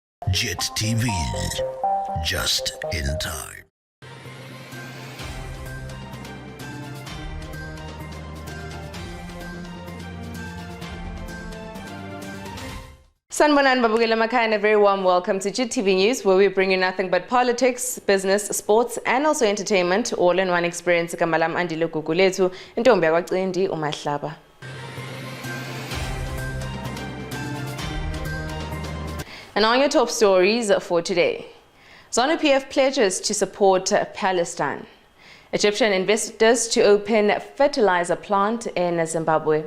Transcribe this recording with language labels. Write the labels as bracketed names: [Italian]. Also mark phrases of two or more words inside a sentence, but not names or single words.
[English] JIT-TV, just in time. [Zulu] Sanibonani babukela emakhaya [English] and a very warm welcome to JIT-TV News, where we bring you nothing but politics, business, sports and also entertainment all in one experience. [Zulu] Kamalam andile gugulethu intombi yakwaCindi uMahlaba. [English] And on your top stories for today, ZANU-PF pledges to support Palestine. Egyptian investors to open fertilizer plant in Zimbabwe.